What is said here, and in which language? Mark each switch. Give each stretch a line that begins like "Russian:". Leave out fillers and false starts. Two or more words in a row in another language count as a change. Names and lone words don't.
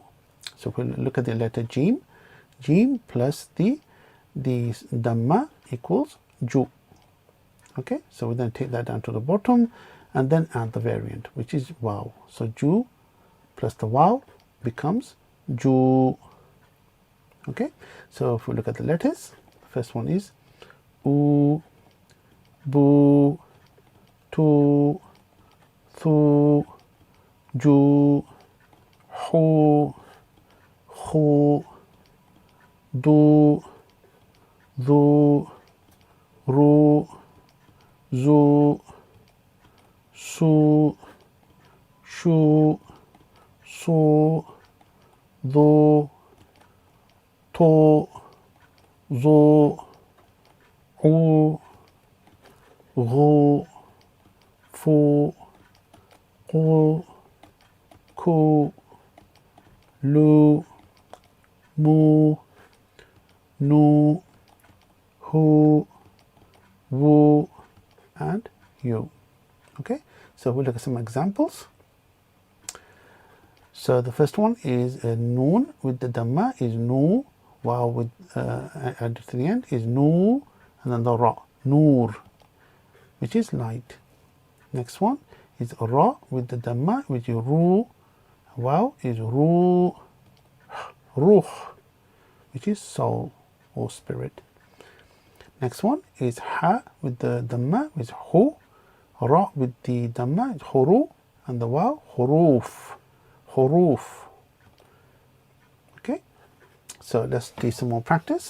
English: So we'll look at the letter jim. Jim plus the dhamma equals ju. Okay, so we then take that down to the bottom and then add the variant, which is waw. So ju plus the waw becomes ju. Okay, so if we look at the letters, the first one is
Arabic: أُ بُ تُ ثُ جُ حُ خُ, دُ ذُ رُ, زُ سُ, شُ صُ ضُ طُ ظُ, عُ غُ, فُ قُ كُ لُ مُ نُ هُ وُ,
English: and you. Okay, so we'll look at some examples. So the first one is a noon with the dhamma is nu, while with added to the end is nu, and then the ra, nur, which is light. Next one is ra with the dhamma, which is ru, while is ru, ruh, which is soul or spirit. Next one is ha with the dhamma, which is hu, ra with the dhamma is huru, and the waw, huruf, huruf. Okay, so let's do some more practice.